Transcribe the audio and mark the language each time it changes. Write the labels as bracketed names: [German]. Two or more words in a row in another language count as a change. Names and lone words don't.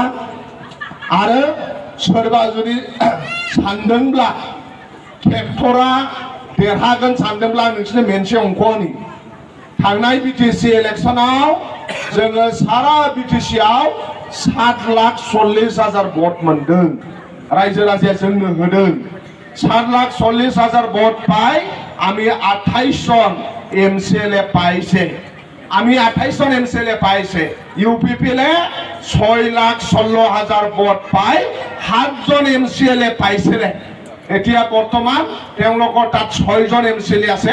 [Bodo] आरो सोरबा जुदि सानदोंब्ला ट्रेक्टरा देरहागोन सानदोंब्ला नोंसोरनो मोनसे अंक होनि। थांनाय बिटिसि इलेक्शनाव जोङो सारा बिटिसिआव 7,40,000 भोट मोनदों। रायजो राजाया जोंनो होदों। [Assamese] 7,40,000 ভোট পাই আমি 28 জন এমসিএলএ পাইছে। আমি 28 জন এমসিএলএ পাইছে। ইউপিপিএলে 6,16,000 ভোট পাই 7 জন এমসিএলএ পাইছে। এতিয়া বৰ্তমান তেওঁলোকৰ তাত 6 জন এমসিএলএ আছে।